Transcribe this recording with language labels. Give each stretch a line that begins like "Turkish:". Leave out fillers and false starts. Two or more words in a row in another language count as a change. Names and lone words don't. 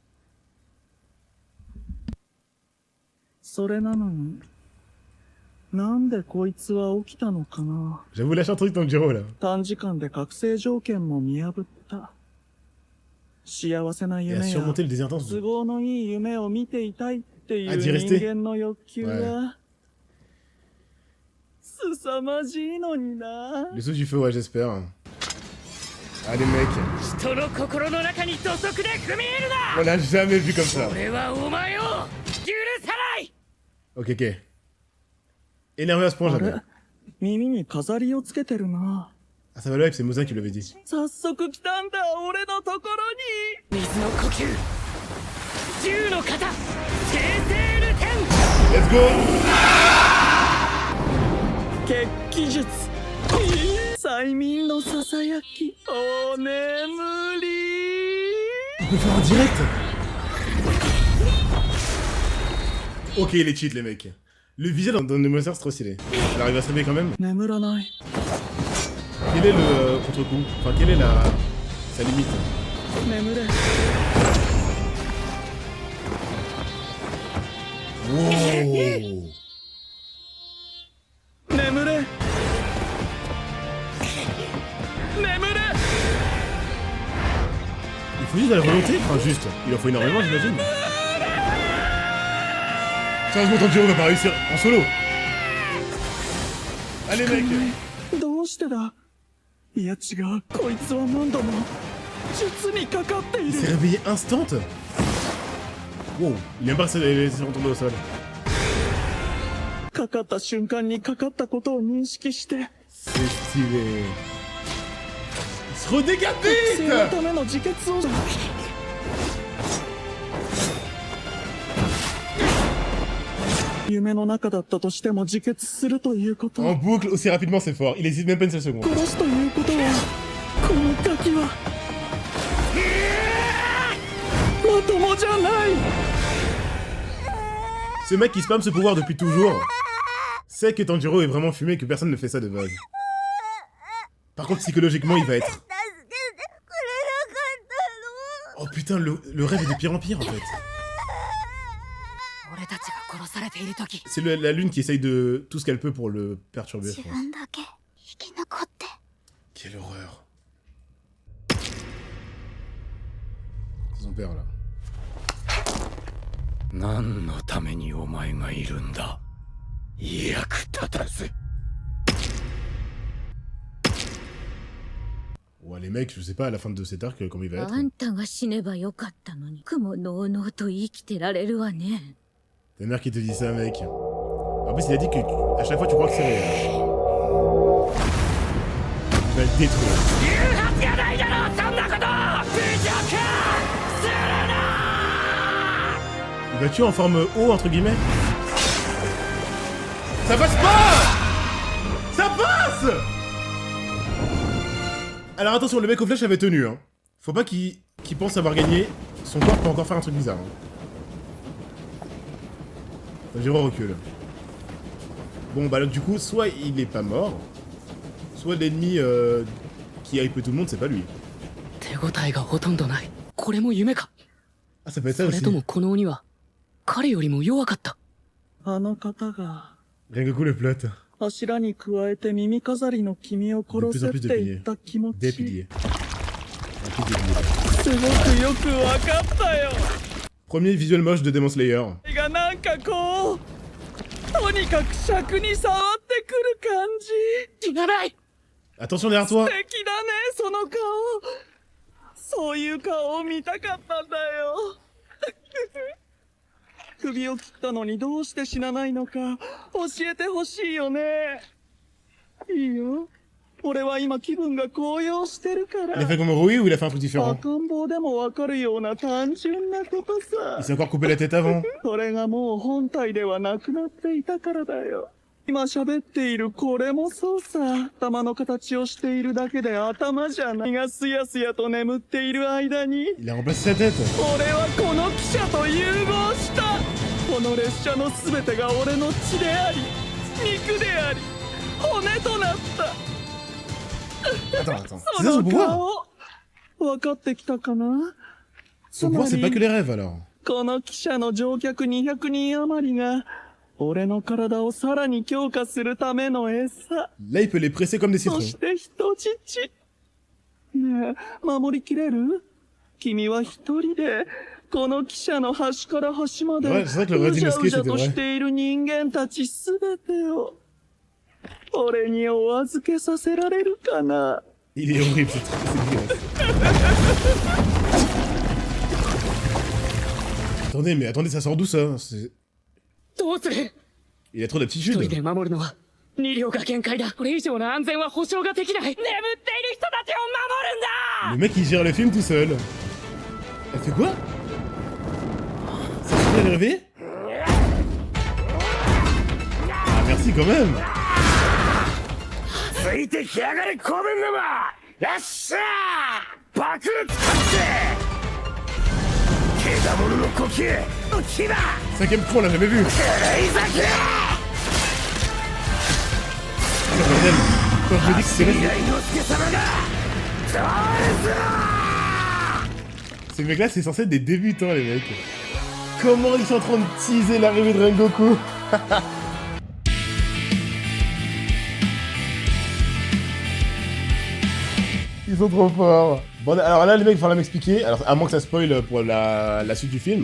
Japanese: それなのに、なんでこいつは起きたのかな。
French: J'avoue, lâche un truc Tanjiro là.
Japanese: 短時間で覚醒条件も見破った。幸せな
French: Il a
Japanese: 夢や
French: surmonté le désir intense.
Japanese: 都合のいい夢を見ていたいっていあう
French: d'y
Japanese: 人
French: rester
Japanese: 間の欲求は、凄まじいのにな。
French: Le saut du feu, ouais, j'espère. Allez, mec.
Japanese: 人の心の中に土足で踏み入る
French: On
Japanese: な。
French: l'a jamais vu comme ça.
Japanese: 俺はお前を許さない。
French: Ok, ok. Énervé à ce point,
Japanese: あ
French: jamais.
Japanese: れ、耳に飾りをつけてるな。
French: Ah, ça va le hype, c'est Mozin qui l'avait dit.
Japanese: 早速来たんだ、俺のところに。水の呼吸。銃の型。 go. 血気術催眠のささやきお眠り
French: On peut faire en direct. Ok, les cheats, les mecs. Le visuel dans Monster, c'est trop stylé. Elle arrive à se réveiller quand même.
Japanese: 眠らない
French: Quel est le contre-coup? Enfin, quelle est sa limite?
Japanese: 眠れ
French: Wow.
Japanese: 眠れ眠れ
French: Il faut juste de la volonté? Enfin, juste. Il en faut énormément, j'imagine. Sérieusement, Tanjiro va pas réussir en solo. Allez, mec.
Japanese: どうしてだいや違うこいつは何度も術にかかってい
French: Il s'est
Japanese: る
French: réveillé instant. Wow. Il aime pas se retomber au sol.
Japanese: かかった瞬間にかかったことを認識して
French: C'est stylé. Il se
Japanese: 生の
French: redécapite.
Japanese: ための自決を 夢の中だったとしても自決するということ
French: En boucle aussi rapidement, c'est fort. Il hésite même pas une seule seconde.
Japanese: 殺すということはこのガキはまともじゃない
French: Ce mec qui spamme ce pouvoir depuis toujours sait que Tanjiro est vraiment fumé et que personne ne fait ça de base. Par contre, psychologiquement, il va être...
Japanese: 助けてくれなかったの
French: Oh putain, le rêve est de pire en pire en fait.
Japanese: 俺たちが殺されている時
French: C'est la lune qui essaye de tout ce qu'elle peut pour le perturber, je
Japanese: 自
French: pense.
Japanese: 分だけ生き残って
French: Quelle horreur. C'est son père là.
Japanese: 何のためにお前がいるんだ役立たず
French: Ouais, les mecs, je sais pas à la fin de cet arc comment il va être.
Japanese: あんたが死ねばよかったのに、雲のうのうと生きてられるわね。
French: Ta mère qui te dit ça, mec. En plus, il a dit que à chaque fois tu crois que c'est réel. Tu vas le détruire.
Japanese: 言うはずがないだろそんなこと侮辱するな
French: Il va tuer en forme O entre guillemets. Ça passe pas. Ça passe. Alors attention, le mec aux flèches avait tenu, hein. Faut pas qu'il pense avoir gagné. Son corps peut encore faire un truc bizarre. Hein. Tanjiro recule. Bon bah là, du coup, soit il est pas mort, soit l'ennemi qui hype tout le monde, c'est pas lui.
Japanese: 手応えがほとんどない。これも夢か。
French: Ah, ça peut être ça
Japanese: それ
French: aussi.
Japanese: ともこの鬼は彼よりも弱かった。あの方が
French: Rengoku le plot.
Japanese: 柱に加えて耳飾りの君を殺せって言った気持
French: Des
Japanese: ち
French: piliers. Un pilier des piliers.
Japanese: すごくよくわかったよ
French: Premier visuel moche de Demon Slayer.
Japanese: がなんかこうとにかく尺に触ってくる感じいらない。
French: Attention derrière toi.
Japanese: 素敵だねその顔そういう顔を見たかったんだよ首を切ったのにどうして死なないのか教えてほしいよねいいよ俺は今気分が高揚してるか
French: Il a
Japanese: ら
French: fait comme Rui ou il a fait un truc différent?
Japanese: 赤ん坊でもわかるような単純なこと
French: Il
Japanese: さ
French: s'est encore coupé la tête avant.
Japanese: それがもう本体ではなくなっていたからだよ今喋っているこれもそうさ頭の形をしているだけで頭じゃないがすやすやと眠っている間に
French: Il a remplacé sa tête.
Japanese: 俺はこの汽車と融合したこの列車の全てが俺の血であり肉であり骨となった
French: Attends, attends.
Japanese: そ
French: C'est ça son
Japanese: の
French: pouvoir?
Japanese: 顔分かってきたかな
French: Son pouvoir, c'est pas que les rêves alors.
Japanese: この汽車の乗客200人余りが俺の体をさらに強化するための餌
French: Là, il peut les presser comme des
Japanese: そ
French: citrons.
Japanese: して人質ねえ守りきれる君は一人でこの汽車の端から端まで
French: Ouais, c'est vrai que le
Japanese: うじゃ
French: Red
Japanese: うじゃ
French: Inosuke,
Japanese: と
French: c'était
Japanese: し
French: vrai.
Japanese: ている人間たちすべてを俺にお預けさせられるかな
French: Il est horrible, c'est dégueulasse. Attendez, mais attendez, ça sort d'où ça?
Japanese: どうする。
French: Il a trop
Japanese: 一
French: d'aptitude.
Japanese: 人で守るのは2両が限界だ。これ以上の安全は保証ができない。眠っている人たちを守るんだ。
French: Le mec, il gère le film tout seul. Elle fait quoi? Ça suffit à les réveiller? si, quand même.
Japanese: ついてきやがれコブン沼よっしゃー爆使ってケダモノの呼吸の牙だ
French: 5ème coup, on l'a jamais vu.
Japanese: レイザーキラ
French: C'est bordel. Quand je me dis que c'est
Japanese: ー未来の助様がどうする
French: Ces mecs-là, c'est censé être des débutants, les mecs. Comment ils sont en train de teaser l'arrivée de Rengoku? Ils sont trop forts. Bon, alors là, les mecs, il faudra m'expliquer. Alors, à moins que ça spoil pour la suite du film.